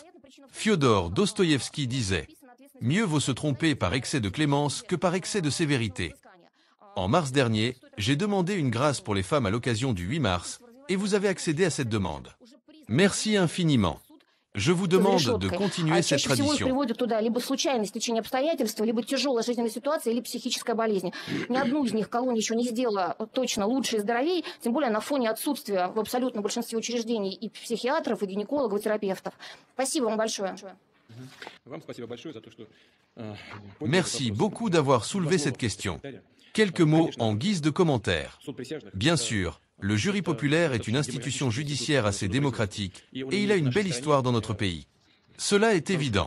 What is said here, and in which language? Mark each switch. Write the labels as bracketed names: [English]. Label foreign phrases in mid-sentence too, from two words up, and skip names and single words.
[French] Fyodor Dostoïevski disait « Mieux vaut se tromper par excès de clémence que par excès de sévérité ». En mars dernier, j'ai demandé une grâce pour les femmes à l'occasion du 8 mars, et vous avez accédé à cette demande. Merci infiniment. Je vous demande de continuer cette tradition. [Russian] Либо случайное стечение обстоятельств, либо тяжелая жизненная ситуация, или психическая болезнь. Ни одну из них колония еще не сделала точно лучше и здоровее, тем более на фоне отсутствия в абсолютном большинстве учреждений и психиатров, и гинекологов, и терапевтов. Спасибо вам большое. [French] Merci beaucoup d'avoir soulevé cette question. Quelques mots en guise de commentaire. Bien sûr, le jury populaire est une institution judiciaire assez démocratique et il a une belle histoire dans notre pays. Cela est évident.